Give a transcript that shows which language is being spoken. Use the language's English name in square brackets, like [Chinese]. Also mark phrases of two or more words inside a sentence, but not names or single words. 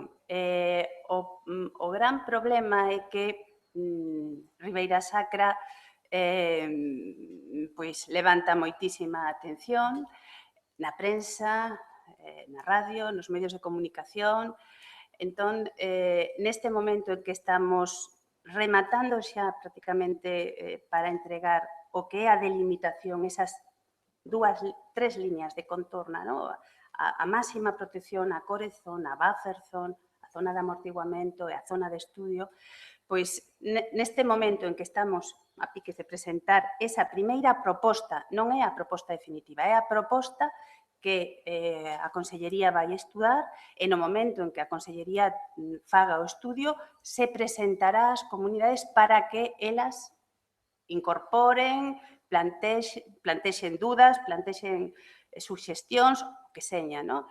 [Galician] O gran problema é que Ribeira Sacra levanta moitísima atención na prensa, na radio, nos medios de comunicación. Entón, neste momento en que estamos rematando xa prácticamente para entregar o que é a delimitación, esas tres líneas de contorna, a máxima protección, a [English] core zone, [Galician] a [English] buffer zone, [Galician] a zona de amortiguamento e a zona de estudio, pois neste momento en que estamos a piques de presentar esa primeira proposta, non é a proposta definitiva, é a proposta que a Consellería vai estudar e no momento en que a Consellería faga o estudio se presentará ás comunidades para que elas incorporen, plantexen dudas, plantexen suxestións, que seña, non?